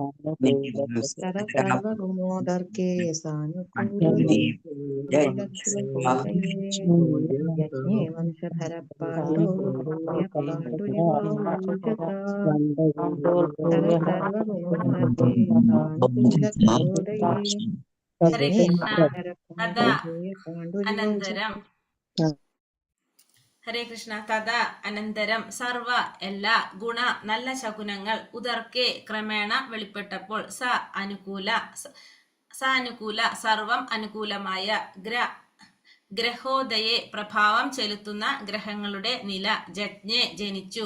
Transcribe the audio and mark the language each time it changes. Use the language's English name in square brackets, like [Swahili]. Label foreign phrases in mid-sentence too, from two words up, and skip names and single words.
[Sanskrit] सर्वगुणोदर्के सानुकूलग्रहोदये यज्ञे वंशधर पाण्डुर्भूय पाण्डुरिवौजसा. सर्वगुणोदर्के सानुकूलग्रहोदये ഹരേ കൃഷ്ണ. തഥാ അനന്തരം. ഹരേ കൃഷ്ണ. തഥാ അനന്തരം സർവ [Malayalam] എല്ലാ ഗുണ നല്ല ശകുനങ്ങൾ ഉദർക്കെ ക്രമേണ വെളിപ്പെട്ടപ്പോൾ അനുകൂല സർവം അനുകൂലമായ ഗ്രഹോദയെ പ്രഭാവം ചെലുത്തുന്ന ഗ്രഹങ്ങളുടെ നില ജജ്ഞെ ജനിച്ചു.